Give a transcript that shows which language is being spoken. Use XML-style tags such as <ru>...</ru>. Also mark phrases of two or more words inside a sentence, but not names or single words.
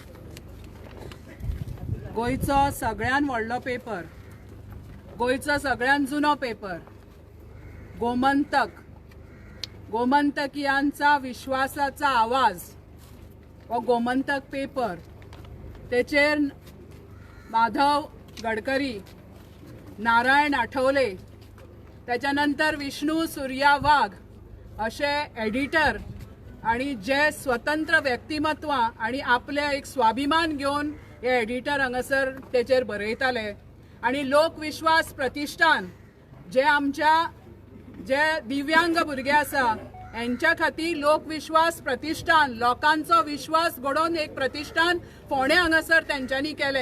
<kok>गोयचो सगळ्यान व्हडलो पेपर, गोयचो सगळ्यान जुनो पेपर गोमंतक। गोमंतकियांचा विश्वासाचा आवाज हो गोमंतक पेपर। तेचेर माधव गडकरी, नारायण आठवले, त्याच्यानंतर विष्णू सूर्या वाघ असे एडिटर आणि जे स्वतंत्र व्यक्तिमत्वां आणि आपले एक स्वाभिमान घेऊन हे एडिटर हांगासर तेचेर बरयताले। आणि लोकविश्वास प्रतिष्ठान जे आमच्या जे दिव्यांग भुरगे आसा यांच्या खातीर लोकविश्वास प्रतिष्ठान लोकांचो विश्वास घडोवन एक प्रतिष्ठान फोंडे हांगासर तेंच्यांनी केले।</kok>